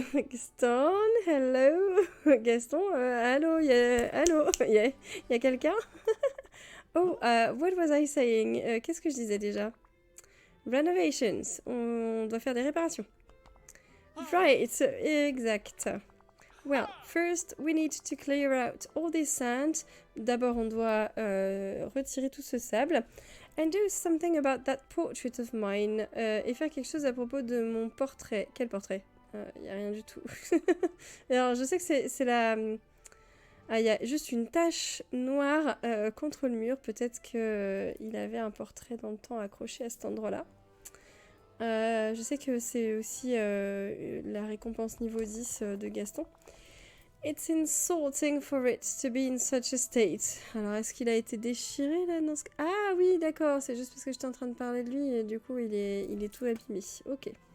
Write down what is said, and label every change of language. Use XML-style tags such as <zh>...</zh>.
<fr>Gaston, hello. Gaston, allô, allô, y a quelqu'un?</fr> <en>Oh, what was I saying?</en> <fr>Qu'est-ce que je disais déjà?</fr> <en>Renovations.</en> <fr>On doit faire des réparations.</fr> <en>Right, exact. Well, first we need to clear out all this sand.</en> <fr>D'abord, on doit retirer tout ce sable.</fr> <en>And do something about that portrait of mine.</en> <fr>Et faire quelque chose à propos de mon portrait. Quel portrait? Y a rien du tout. Alors, je sais que c'est la... Ah, il y a juste une tache noire contre le mur. Peut-être qu'il avait un portrait dans le temps accroché à cet endroit-là. Je sais que c'est aussi la récompense niveau 10 de Gaston.</fr> <en>It's insulting for it to be in such a state.</en> <fr>Alors, est-ce qu'il a été déchiré là dans ce... Ah oui, d'accord, c'est juste parce que j'étais en train de parler de lui et du coup, il est tout abîmé. Ok.</fr>